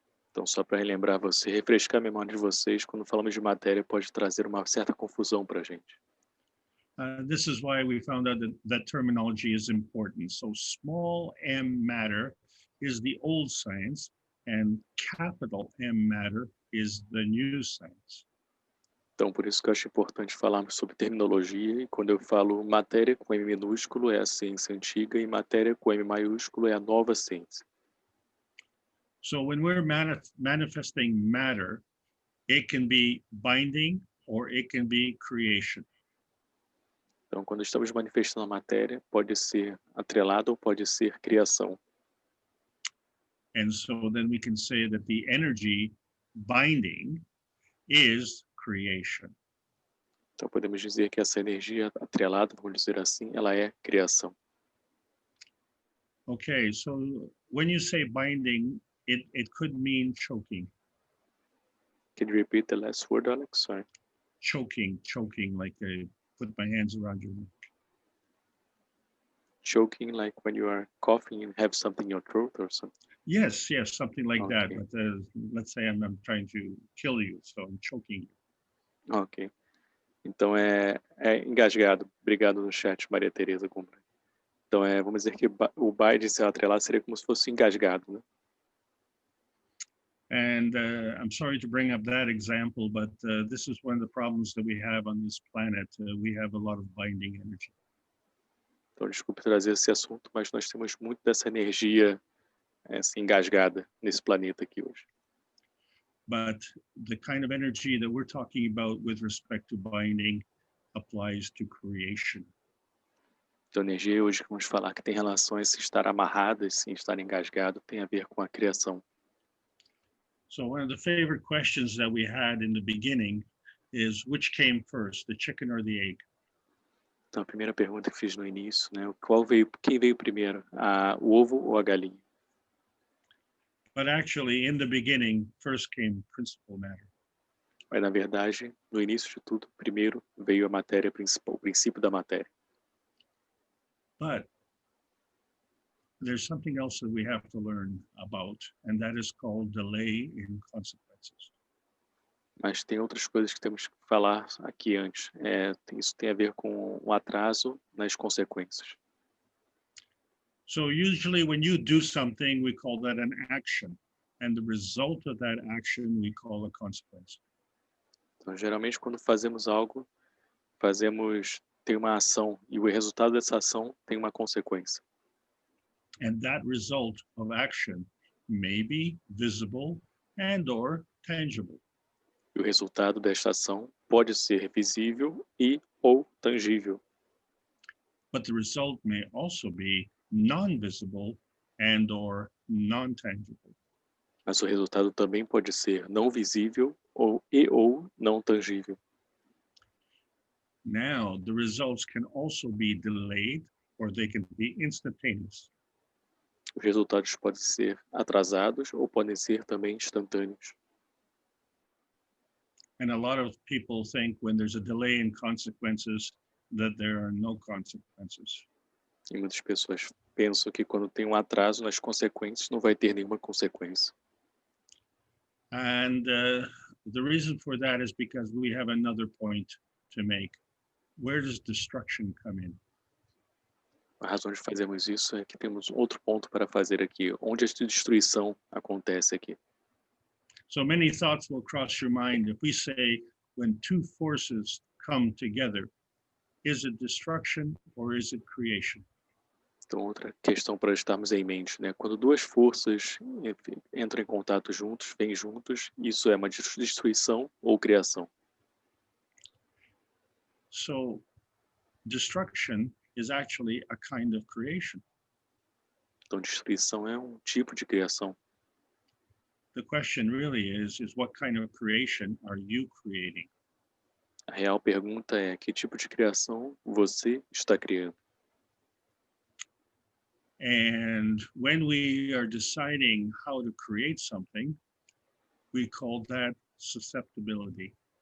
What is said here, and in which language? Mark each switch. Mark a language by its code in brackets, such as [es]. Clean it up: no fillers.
[pt] Então, só para relembrar você, refrescar a memória de vocês, quando falamos de matéria, pode trazer uma certa confusão para a gente. [en] This is why we found out that terminology is important. So small m matter is the old science, and capital M matter is the new science. [pt] Então, por isso que eu acho importante falarmos sobre terminologia, e quando eu falo matéria com M minúsculo é a ciência antiga, e matéria com M maiúsculo é a nova ciência. [en] So when we're manifesting matter, it can be binding or it can be creation. [pt] Então, quando estamos manifestando a matéria, pode ser atrelado ou pode ser criação. [en] And so then we can say that the energy binding is creation. [pt] Então, podemos dizer que essa energia atrelada, vamos dizer assim, ela é criação. [en] Okay, so when you say binding, it could mean choking. Can you repeat the last word, Alex? Sorry. Choking, like put my hands around your neck. Choking, like when you are coughing and have something in your throat or something? Yes, something like that. Okay. But let's say I'm trying to kill you, so I'm choking you. [pt] Ok. Então, é engasgado. Obrigado no chat, Maria Tereza Gomes. Então, vamos dizer que o bind ser atrelado seria como se fosse engasgado, né? [en] And I'm sorry to bring up that example, but this is one of the problems that we have on this planet. We have a lot of binding energy. [pt] Então, desculpe trazer esse assunto, mas nós temos muito dessa energia assim, engasgada nesse planeta aqui hoje. [en] But the kind of energy that we're talking about with respect to binding applies to creation. [pt] Então, a energia hoje que vamos falar que tem relações em estar amarradas, sim, estar engasgado, tem a ver com a criação. [en] So one of the favorite questions that we had in the beginning is which came first, the chicken or the egg? [pt] Então, a primeira pergunta que fiz no início, né? Quem veio primeiro, o ovo ou a galinha? [en] But actually, in the beginning, first came principal matter. [pt] Mas, na verdade, no início de tudo, primeiro veio a matéria principal, o princípio da matéria. [en] But there's something else that we have to learn about, and that is called delay in consequences. [pt] Mas tem outras coisas que temos que falar aqui antes. Isso tem a ver com um atraso nas consequências. [en] So usually when you do something, we call that an action, and the result of that action we call a consequence. [pt] Então, geralmente, quando fazemos algo, tem uma ação, e o resultado dessa ação tem uma consequência. [en] And that result of action may be visible and or tangible. [pt] E o resultado desta ação pode ser visível e ou tangível. [en] But the result may also be non-visible and or non-tangible. [pt] Mas o resultado também pode ser não visível ou não tangível. [en] Now, the results can also be delayed or they can be instantaneous. [pt] Os resultados podem ser atrasados ou podem ser também instantâneos. [en] And a lot of people think when there's a delay in consequences that there are no consequences. [pt] E muitas pessoas pensam que quando tem um atraso nas consequências, não vai ter nenhuma consequência. [en] And the reason for that is because we have another point to make. Where does destruction come in? [pt] A razão de fazermos isso é que temos outro ponto para fazer aqui, onde a destruição acontece aqui. [en] So many thoughts will cross your mind if we say when two forces come together, is it destruction or is it creation? [pt] Então, outra questão para estarmos em mente, né? Quando duas forças entram em contato juntos, vêm juntos, isso é uma destruição ou criação? [en] So destruction is actually a kind of creation. [pt] Então, destruição é um tipo de criação. [en] The question really is what kind of creation are you creating? [pt] A real pergunta é que tipo de criação você está criando? [en] And when we are deciding how to create something, we call that susceptibility.